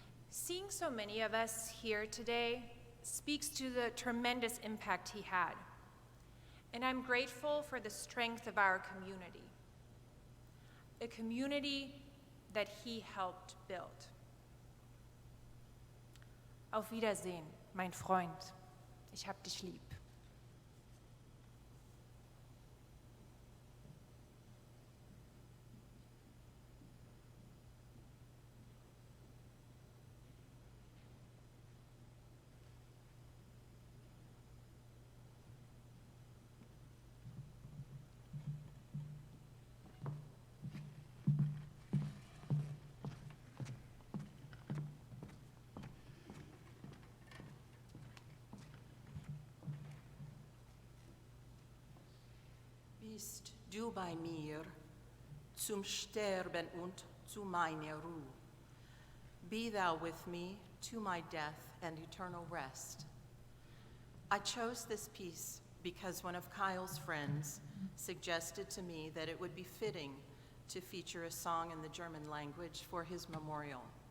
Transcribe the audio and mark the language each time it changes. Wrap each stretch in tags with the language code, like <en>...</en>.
<en>Seeing so many of us here today speaks to the tremendous impact he had. And I'm grateful for the strength of our community, a community that he helped build.</en> <de>Auf Wiedersehen, mein Freund. Ich hab dich lieb. Bist du bei mir zum Sterben und zu meiner Ruhe.</de> <en>Be thou with me to my death and eternal rest. I chose this piece because one of Kyle's friends suggested to me that it would be fitting to feature a song in the German language for his memorial.</en>